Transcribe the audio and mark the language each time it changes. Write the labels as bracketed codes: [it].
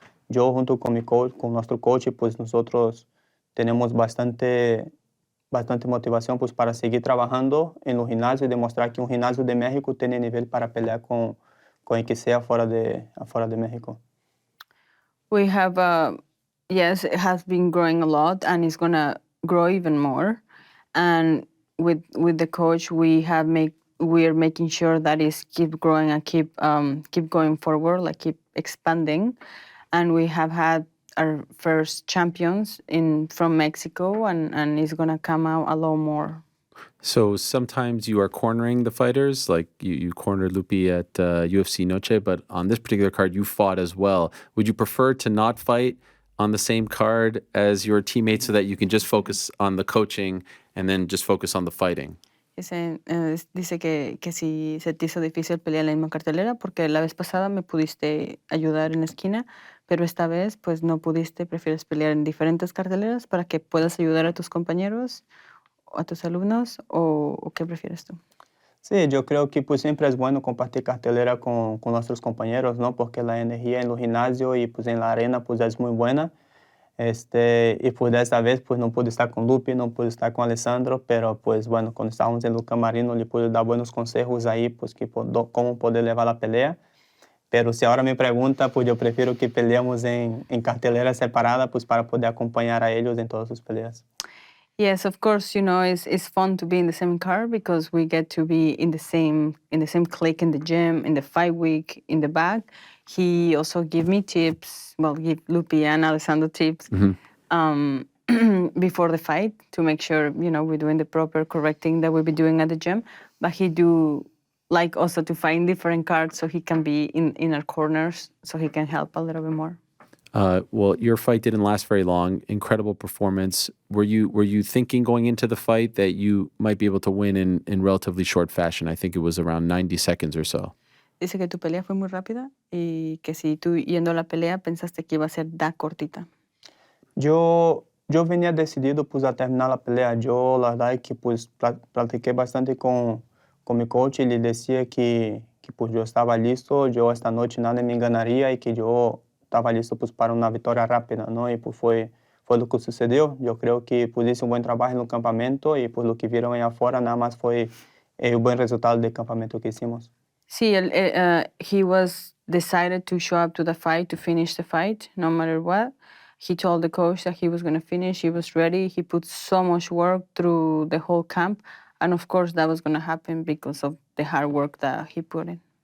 [es] Yo junto con mi coach, con nuestro coach, pues nosotros tenemos bastante motivación pues para seguir trabajando en los gimnasios y demostrar que un gimnasio de México tiene nivel para pelear con el que sea afuera de México. [en] We have, yes, it has been growing a lot and it's gonna grow even more. And with the coach, we're making sure that it's keep growing and keep going forward, like keep expanding. And we have had our first champions from Mexico, and it's gonna come out a lot more. So sometimes you are cornering the fighters, like you cornered Lupi at UFC Noche, but on this particular card, you fought as well. Would you prefer to not fight on the same card as your teammates so that you can just focus on the coaching and then just focus on the fighting? [es] Dice que si se te hizo difícil pelear en la misma cartelera, porque la vez pasada me pudiste ayudar en la esquina, pero esta vez pues no pudiste, prefieres pelear en diferentes carteleras para que puedas ayudar a tus compañeros, a tus alumnos, o qué prefieres tú? Sí, yo creo que pues siempre es bueno compartir cartelera con nuestros compañeros, ¿no? Porque la energía en los gimnasios y pues en la arena pues es muy buena. Y pues de esta vez pues no pude estar con Lupi, no pude estar con Alessandro, pero pues bueno, cuando estábamos en el camarino le pude dar buenos consejos ahí, pues que cómo poder llevar la pelea. Pero si ahora me pregunta, pues yo prefiero que peleemos en cartelera separada, pues para poder acompañar a ellos en todas sus peleas. [en] Yes, of course, you know, it's fun to be in the same car because we get to be in the same clique in the gym, in the fight week, in the back. He also give me tips, give Lupi and Alessandro tips before the fight to make sure, you know, we're doing the proper correct thing that we'll be doing at the gym. But he do like also to find different cards so he can be in our corners so he can help a little bit more. Well, your fight didn't last very long. Incredible performance. Were you thinking going into the fight that you might be able to win in relatively short fashion? I think it was around 90 seconds or so. [es] Dice que tu pelea fue muy rápida y que si tú yendo a la pelea pensaste que iba a ser cortita. Yo venía decidido pues a terminar la pelea. Yo la verdad es que pues platiqué bastante con mi coach y le decía que pues yo estaba listo, yo esta noche nada me enganaría y que yo estaba listo pues para una victoria rápida, ¿no? Y pues fue lo que sucedió. Yo creo que pues hice un buen trabajo en el campamento y pues lo que vieron allá afuera nada más fue el buen resultado del campamento que hicimos. [en] Sí, he was decided to show up to the fight, to finish the fight, no matter what. He told the coach that he was going to finish. He was ready. He put so much work through the whole camp. And of course, that was going to happen because of the hard work that he put in.